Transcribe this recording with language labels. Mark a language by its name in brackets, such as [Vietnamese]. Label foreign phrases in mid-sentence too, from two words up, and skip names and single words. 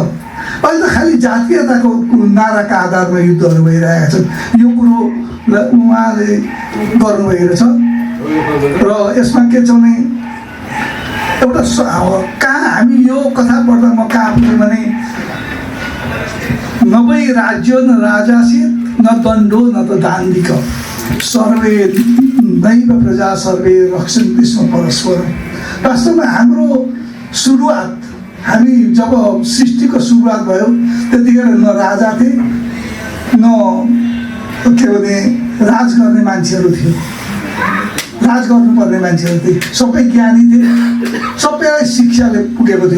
[Nepali] अहिले त खालि जातीयताको नाराका आधारमा युद्धहरू भइरहेका छन्। यो कुरो उहाँले गर्नुभएको छ र यसमा के छ भने एउटा कहाँ हामी यो कथा पढ्दा म कहाँ पुगेँ भने [Sanskrit] नभई राज्य न राजासित न दण्डो न त दाण्डिक सर्वे नैव प्रजा सर्वे रक्षन्ति स्म परस्पर। [Nepali] वास्तवमा हाम्रो सुरुवात, हामी जब सृष्टिको सुरुवात भयो त्यतिखेर न राजा थिए न के भने राज गर्ने मान्छेहरू थियो, राज गर्नुपर्ने मान्छेहरू थिए, सबै ज्ञानी थिए, सबैलाई शिक्षाले पुगेको थियो।